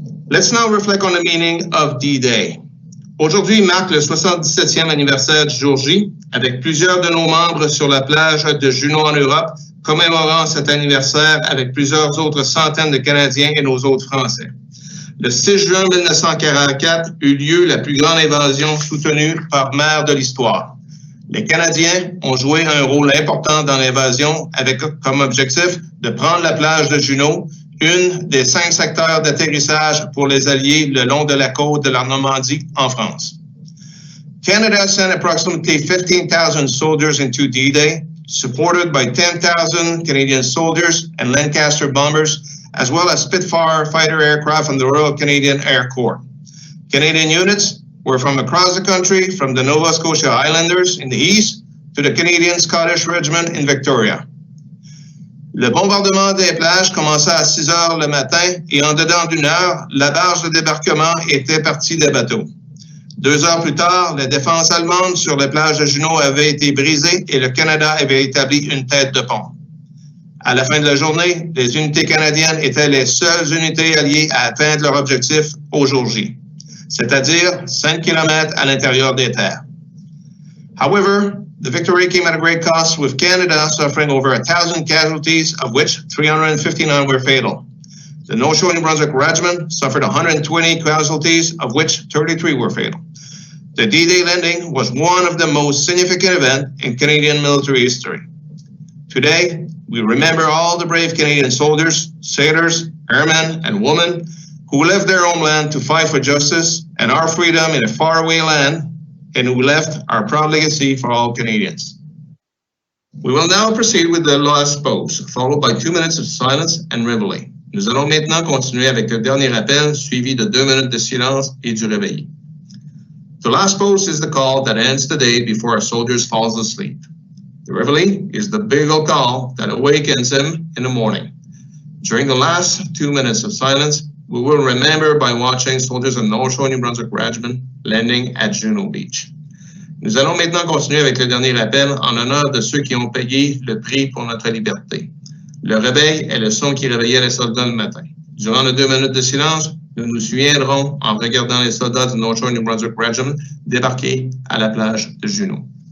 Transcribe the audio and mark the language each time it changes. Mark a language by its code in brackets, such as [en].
[en] Let's now reflect on the meaning of D-Day. [fr] Aujourd'hui marque le 77e anniversaire du Jour-J, avec plusieurs de nos membres sur la plage de Juno en Europe, commémorant cet anniversaire avec plusieurs autres centaines de Canadiens et nos autres Français. Le 6 juin 1944 eut lieu la plus grande invasion soutenue par mer de l'histoire. Les Canadiens ont joué un rôle important dans l'invasion avec comme objectif de prendre la plage de Juno, une des 5 secteurs d'atterrissage pour les Alliés le long de la côte de la Normandie en France. [en] Canada sent approximately 15,000 soldiers into D-Day, supported by 10,000 Canadian soldiers and Lancaster bombers, as well as Spitfire fighter aircraft from the Royal Canadian Air Corps. Canadian units were from across the country, from the Nova Scotia Highlanders in the east to the Canadian Scottish Regiment in Victoria. [fr] Le bombardement des plages commença à 6 heures le matin et en dedans d'une heure, la barge de débarquement était partie des bateaux. 2 heures plus tard, la défense allemande sur les plages de Juno avait été brisée et le Canada avait établi une tête de pont. À la fin de la journée, les unités canadiennes étaient les seules unités alliées à atteindre leur objectif au Jour-J, c'est-à-dire 5 km à l'intérieur des terres. [en] However, the victory came at a great cost, with Canada suffering over 1,000 casualties, of which 359 were fatal. The North Shore New Brunswick Regiment suffered 120 casualties, of which 33 were fatal. The D-Day landing was one of the most significant events in Canadian military history. Today, we remember all the brave Canadian soldiers, sailors, airmen, and women who left their homeland to fight for justice and our freedom in a faraway land, and who left our proud legacy for all Canadians. We will now proceed with the last pose, followed by 2 minutes of silence and reveille. [fr] Nous allons maintenant continuer avec le dernier appel, suivi de 2 minutes de silence et du réveil. [en] The last pose is the call that ends the day before our soldiers fall asleep. The reveille is the bugle call that awakens them in the morning. During the last 2 minutes of silence, we will remember by watching soldiers of North Shore New Brunswick Regiment landing at Juno Beach. [fr] Nous allons maintenant continuer avec le dernier appel en honneur de ceux qui ont payé le prix pour notre liberté. Le réveil est le son qui réveillait les soldats le matin. Durant les 2 minutes de silence, nous nous souviendrons en regardant les soldats du North Shore New Brunswick Regiment débarquer à la plage de Juno.